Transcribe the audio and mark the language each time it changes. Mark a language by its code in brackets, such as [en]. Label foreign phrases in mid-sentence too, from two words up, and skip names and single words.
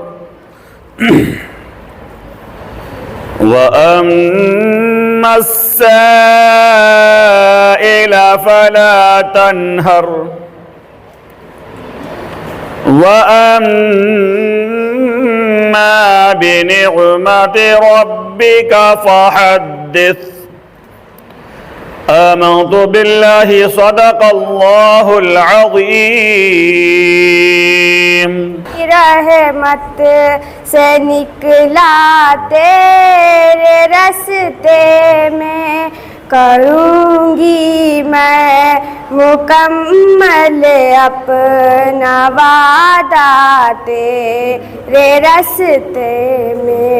[ar] وأما السائل فلا تنهر وأما بنعمة ربك فحدث. آمنت بالله صدق الله العظيم. [ur] رحمت سے نکلا تیرے رستے میں کروں گی میں مکمل اپنا وعدہ تیرے رستے میں.